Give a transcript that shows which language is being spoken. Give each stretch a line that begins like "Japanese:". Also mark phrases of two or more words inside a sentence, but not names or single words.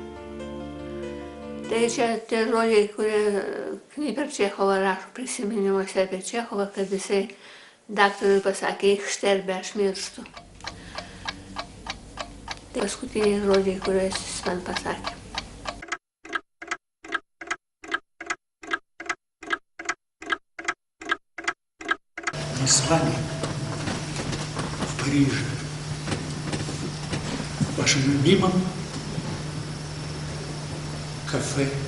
Lithuanian: Tai čia tie žodžiai, kurie Knyper Čechovą rašo prisiminimuose apie Čechovą, kad jisai daktarui pasakė
German: ich sterbe,
Lithuanian: aš mirštu. Tai paskutiniai žodžiai, kuriuos jis man pasakė.
Russian: Мы с вами в Париже, в вашем любимом кафе.